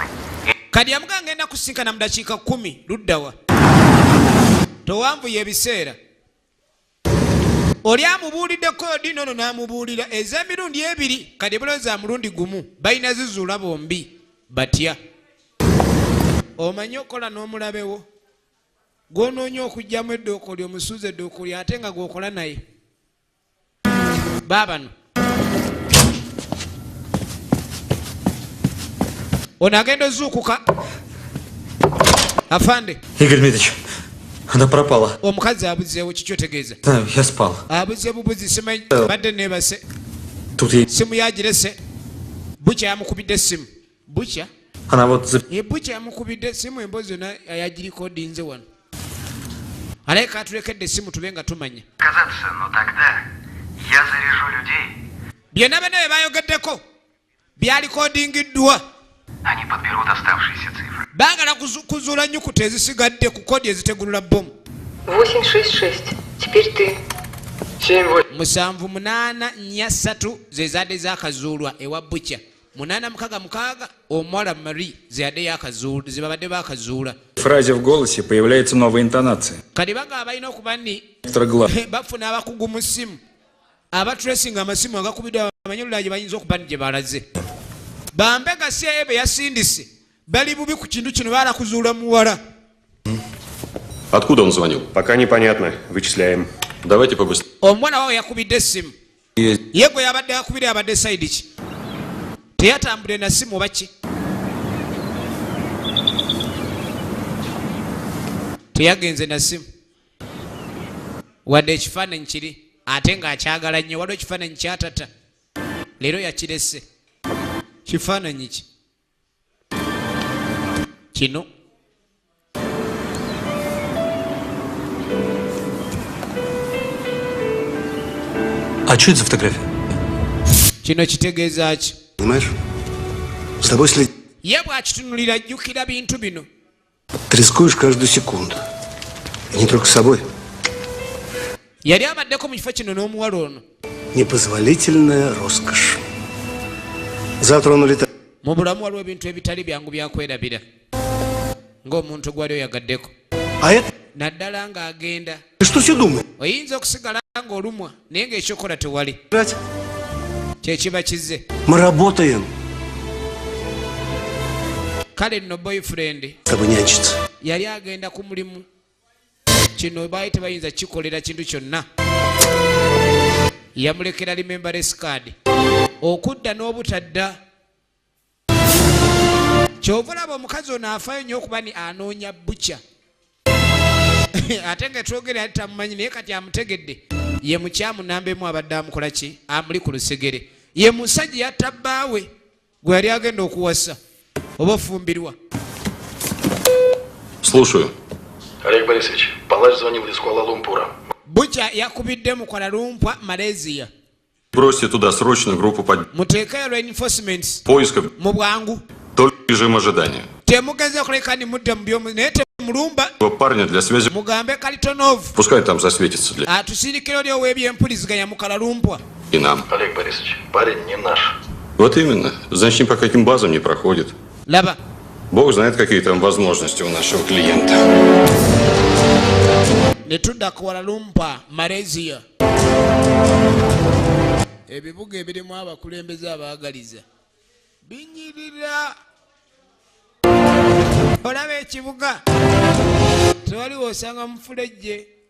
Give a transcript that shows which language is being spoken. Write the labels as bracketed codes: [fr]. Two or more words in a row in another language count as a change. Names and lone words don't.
[lg] Kadi yamugaa ngenda kusinkana mu dakiika 10 luddawa. Towanvuye ebiseera. Oli amubuulidde koodi nono n'amubuulira ez'emirundi ebiri kadi bulowooza mulundi gumu balina zizuula bombi batya. Omanyi okola n'omulabewo gw'onoonya okuggyamu eddooko lyo omusuuza eddooko lyo ate nga gw'okola naye. Baabano ono agenda ozuukuka. Afande. [ru] Игорь Дмитриевич, она пропала. [lg] Omukazi abuzeewo kiki otegeeza? [ru] Знаю, я спал. [lg] Abuze bubuzi simanyi badde neebase. [ru] Тут ей... [lg] Simu yagirese. Bukya yamukubidde essimu. Bukya? [ru] Она вот... [lg] Bukya yamukubidde essimu emboozi yonna yagirikodinze wano. Aleka atulekedde essimu tube nga tumanya. [ru] Казаться, но тогда я заряжу людей. [lg] Byonna bonna bye bayogeddeko byalikodingiddwa. [ru] Они подберут оставшиеся цифры. [lg] Baagala kuzuula nnyukuta ezisigadde ku koodi ezitegulula bbomu. 866. [ru] Теперь ты. [lg] 7843 ze zadde zaakazuulwa ewa bukya. 866 omuwala Marie ze yadde yaakazuula ze babadde baakazuula. [ru] В фразе в голосе появляется новая интонация. [lg] Kati bagamba balina okuba nti bafuna abakugu mu ssimu abatresinga amasimu agakubiddwa bamanyi olulala gye bayinza okuba nti gye balaze. Bambe nga CIA be yasindise bali bubi ku kintu kino baalakuzuula muwala. [ru] Откуда он звонил? Пока непонятно. Вычисляем. Давайте побыстрее. [lg] Omwana wawe yakubidde essimu. Ye gwe yabadde akubira abadde sayidi ki? Teyatambule na ssimu oba ki? Teyagenze na ssimu. Wadde ekifaananyi kiri ate ng'akyagala nnyo waliwo ekifaananyi kyatata. Leero yakirese. Kifaananyi ki? Kino. [ru] А что это за фотография? [lg] Kino kitegeeza ki? [ru] Понимаешь? С тобой следить. [lg] Ye bw'akitunulira ajjukira bintu bino. [ru] Ты рискуешь каждую секунду. И не только собой. [lg] Yali abaddeko mu kifo kino n'omuwala ono. [ru] Непозволительная роскошь. Завтра он улетает. [lg] Mu bulamu waliwo ebintu ebitali byangu byakwerabira. Ng'omuntu gwali oyagaddeko. [ru] А это? [lg] Naddala ng'agenda. [ru] Ты что все думаешь? [lg] Oyinza okusigala ng'olumwa naye ng'ekyokola tewali. [ru] Брать? [lg] Kye kiba kizze. [ru] Мы работаем. [lg] Kale nno boyfriend [ru] С тобой нянчиться. [lg] yali agenda ku mulimu. Kino baali tebayinza kikolera kintu kyonna. Yamulekera [en] remembrance card. [lg] Okudda n'obutadda. Kyova olaba omukazi ono afaayo nnyo okuba ni anoonya butya. Ate nga twogera yali tamumanyi naye kati amutegedde. Ye mukyamu namba emu abadde amukola ki? Amuli ku lusegere. Ye musajja yatta bbaawe gwe yali agenda okuwasa. Oba ofumbirwa. [ru] Слушаю. Олег Борисович, палач звонил из Куала-Лумпура. [lg] Butya yakubidde mu Kuala Lumpur, Malaysia. [ru] Бросьте туда срочно группу [lg] Muteekayo reinforcements [ru] поисков. [lg] mu bwangu. [ru] Только режим ожидания. [lg] Temugenze okuleka ni mudda mu byomu naye temulumba. [ru] Парня для связи. [lg] Mugambe Kalitonov. [ru] Пускай там засветится для... [lg] Atusindikira oli ow'ebyempuliziganya mu Kuala Lumpur. [ru] И нам. Олег Борисович, парень не наш. Вот именно. Значит, по каким базам не проходит. [lg] Laba. [ru] Бог знает, какие там возможности у нашего клиента. [lg] Ne tudda Kuala Lumpur, Malaysia. Ebibuga ebirimu abakulembeze abaagaliza binyirira. Olaba ekibuga tewaliwo osanga mufulejje.